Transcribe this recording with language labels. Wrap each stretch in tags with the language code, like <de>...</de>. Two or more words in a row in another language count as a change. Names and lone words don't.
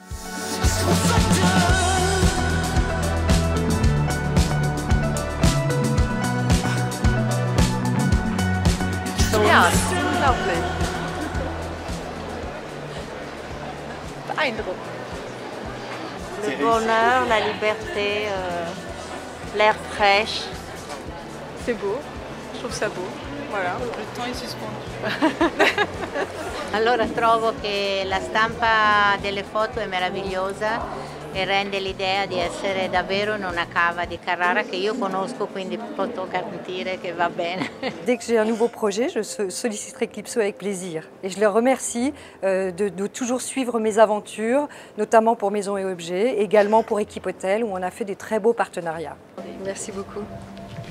<de>Ja, das ist unglaublich. Beeindruckend.</de> <fr>Le bonheur, la liberté, l'air fraîche. C'est beau, je trouve ça beau. Voilà. Le temps est suspendu.</fr> <it>Allora trovo che la stampa delle foto è meravigliosa e rende l'idea di essere davvero in una cava di Carrara che io conosco, quindi posso garantire che va bene.</it> <fr>Dès que j'ai un nouveau projet, je solliciterai Clipso avec plaisir. Et je les remercie de toujours suivre mes aventures, notamment pour Maisons et Objets, également pour Équipe Hôtel, où on a fait des très beaux partenariats. Merci beaucoup.</fr>